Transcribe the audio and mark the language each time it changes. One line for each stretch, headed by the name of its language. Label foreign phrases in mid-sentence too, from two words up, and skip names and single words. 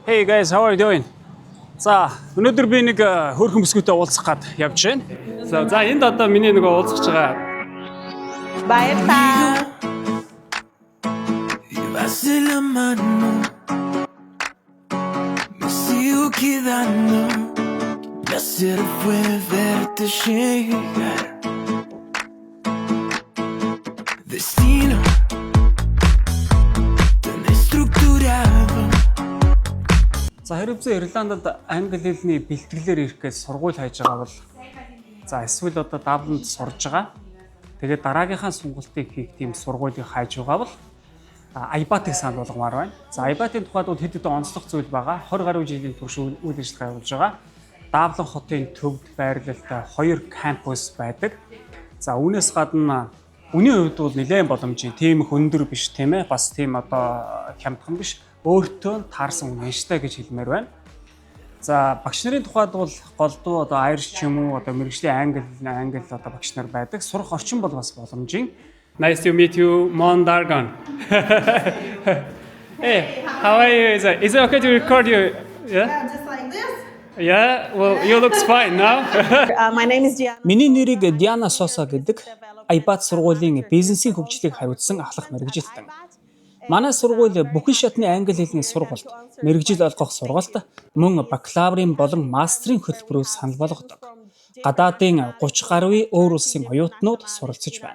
English: Hey guys, how are you doing?
Mongolian: За, өнөөдөр би нэг хөөрхөн бүсгүйтэй уулзах гад явж байна. За энд одоо миний нэг уулзах байгаа. Баярлалаа.
Spanish: Llevarse la mano, me sigo quedando. Placer fue verte llegar. Destino tan estructurado.
Mongolian: За хэрвээ Ирландд англи хэлний бэлтгэлээр ирэх гэж сургууль хайж байгаа бол за эсвэл одоо Дабланд сурж байгаа. Тэгээд дараагийнхаа сонголтыг хийх тийм сургуулийг хайж байгаа бол Айбатыг санал болгомоор байна. За Айбатын тухайд бол хэд хэдэн онцлог зүйл байгаа. 20 гаруй жилийн турш үйл ажиллагаа явуулж байгаа. Даблан хотын төвд байрлалтай 2 кампус байдаг. За үүнээс гадна үнийн хувьд бол нэлээд боломжийн тийм их өндөр биш тийм ээ. Бас тийм одоо хямдхан биш. Өөртөө таарсан үнэштэй гэж хэлмээр байна. За багш нарын тухайд бол голдуу одоо Irish ч юм уу одоо мэргэжлийн англи одоо багш нар байдаг. Сурах орчин бол бас боломжийн.
English: Nice to meet you, Mondargan. Hey, how are you? Is it okay to record you? Yeah? Just like this. Yeah, well, you look fine now. My name is Gianna.
Mongolian: Миний нэрийг Диана Соса гэдэг Айбат сургуулийн бизнесийн хөгжлийг хариуцсан ахлах мэргэжилтэн. Манай сургууль бүхэн шатны англи хэлний сургалт, мэргэжил олгох сургалт, мөн бакалаврын болон мастрын хөтөлбөрөөр санал болгодог. Гадаадын 30 гаруй өөр улсын оюутнууд суралцж байна.